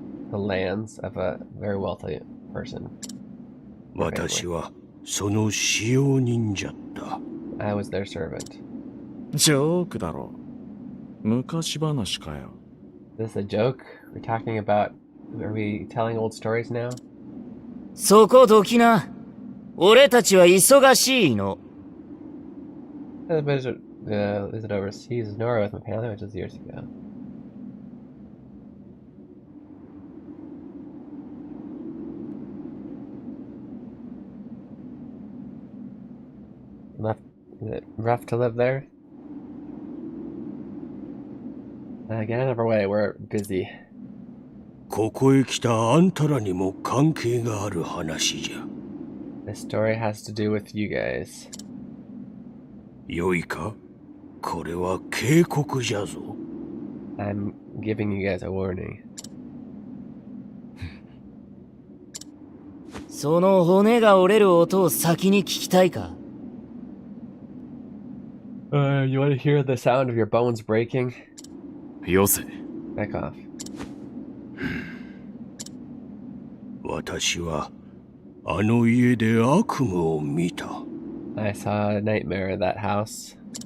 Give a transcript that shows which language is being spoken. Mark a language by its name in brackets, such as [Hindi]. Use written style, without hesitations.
[English] The lands of a very wealthy person. [Japanese] 私はその使用人じゃった。 [English] I was their servant. [Japanese] ジョークだろ。昔話かよ。 [English] Is this a joke? We're talking about... Are we telling old stories now? [Japanese] そこどきな。俺たちは忙しいの。 [English] Is it overseas? Nora with my family, which was years ago. Is it rough to live there? Get out of our way, we're busy. [Japanese] ここへ来たあんたらにも関係がある話じゃ。 [English] This story has to do with you guys. [Japanese] よいか？これは警告じゃぞ。 [English] I'm giving you guys a warning. [Japanese] その骨が折れる音を先に聞きたいか？ [English] You want to hear the sound of your bones breaking? [Japanese] よせ。 [English] Back off. [Japanese] 私はあの家で悪夢を見た。 [English] I saw a nightmare in that house.